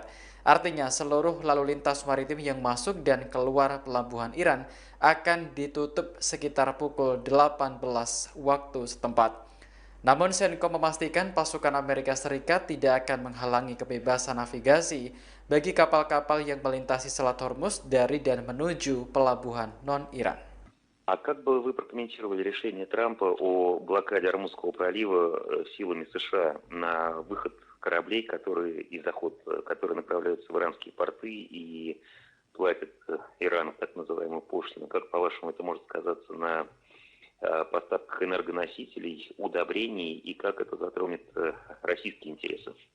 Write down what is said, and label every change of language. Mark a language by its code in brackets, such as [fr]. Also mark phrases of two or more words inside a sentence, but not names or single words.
[id] Artinya seluruh lalu lintas maritim yang masuk dan keluar pelabuhan Iran akan ditutup sekitar pukul 18 waktu setempat. Namun CENTCOM memastikan pasukan Amerika Serikat tidak akan menghalangi kebebasan navigasi bagi kapal-kapal yang melintasi Selat Hormuz dari dan menuju pelabuhan non-Iran. [ru] А как бы вы прокомментировали решение Трампа о блокаде Ормузского пролива силами США на выход кораблей, которые и заход, которые направляются в иранские порты и платят Ирану так называемую пошлину? Как, по-вашему, это может сказаться на поставках энергоносителей, удобрений и как это затронет российские интересы?